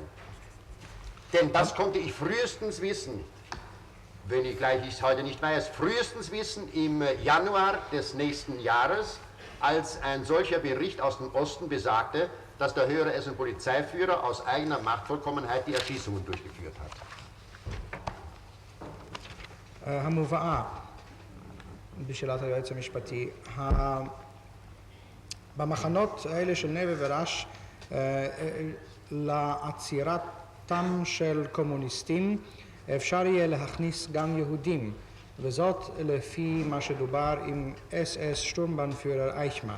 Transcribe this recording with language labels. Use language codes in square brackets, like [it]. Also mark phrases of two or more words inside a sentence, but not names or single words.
[de] Denn das konnte ich frühestens wissen, wenn ich es heute nicht weiß, frühestens wissen im Januar des nächsten Jahres, als ein solcher Bericht aus dem Osten besagte, dass der höhere Polizeiführer aus eigener Machtvollkommenheit die Erschießungen durchgeführt hat. [he] המובאה בשאלת היועץ המשפטי, במחנות האלה של נווה ורש לעצירתם של קומוניסטים אפשר יהיה להכניס גם יהודים, וזאת לפי מה שדובר עם [de] SS-Sturmbannführer [he] אייכמן.